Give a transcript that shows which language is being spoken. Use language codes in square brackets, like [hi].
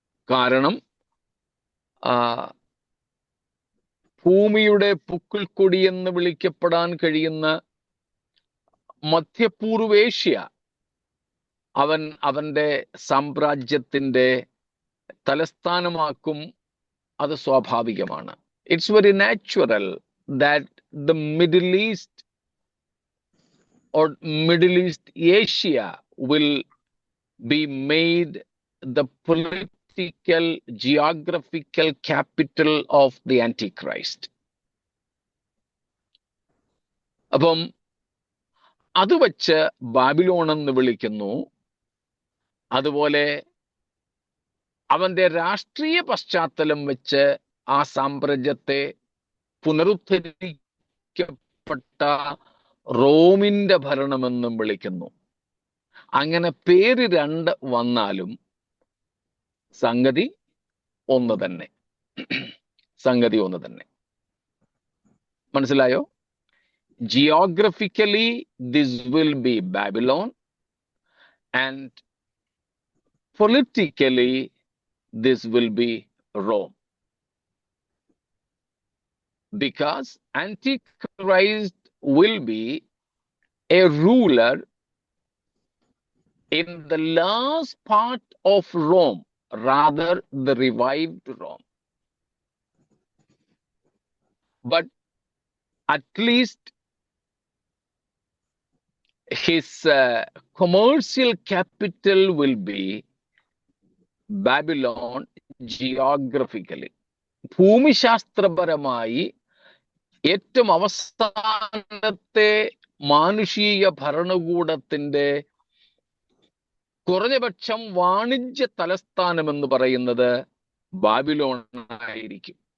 [ml] കാരണം ഭൂമിയുടെ പുക്കിൾക്കൊടി എന്ന് വിളിക്കപ്പെടാൻ കഴിയുന്ന മധ്യപൂർവേഷ്യ അവൻ അവന്റെ സാമ്രാജ്യത്തിന്റെ തലസ്ഥാനമാക്കും. അത് സ്വാഭാവികമാണ്. [en] It's very natural that the Middle East or Middle East Asia will be made the political, geographical capital of the Antichrist. [ml] അപ്പം അത് വച്ച് ബാബിലോൺ എന്ന് വിളിക്കുന്നു. അതുപോലെ അവന്റെ രാഷ്ട്രീയ പശ്ചാത്തലം വെച്ച് ആ സാമ്രാജ്യത്തെ പുനരുദ്ധരിക്കപ്പെട്ട റോമിന്റെ ഭരണമെന്നും വിളിക്കുന്നു. അങ്ങനെ പേര് 2 വന്നാലും സംഗതി ഒന്ന് തന്നെ. സംഗതി ഒന്ന് തന്നെ. മനസ്സിലായോ? [en] Geographically this will be Babylon, and politically this will be Rome. Because Antichrist will be a ruler in the last part of Rome, rather the revived Rome. But at least his commercial capital will be Babylon geographically. [ml] ഭൂമിശാസ്ത്രപരമായി ഏറ്റവും അവസാനത്തെ മാനുഷിക ഭരണകൂടത്തിന്റെ കുറഞ്ഞപക്ഷം വാണിജ്യ തലസ്ഥാനം എന്ന് പറയുന്നത് Babylon ആയിരിക്കും.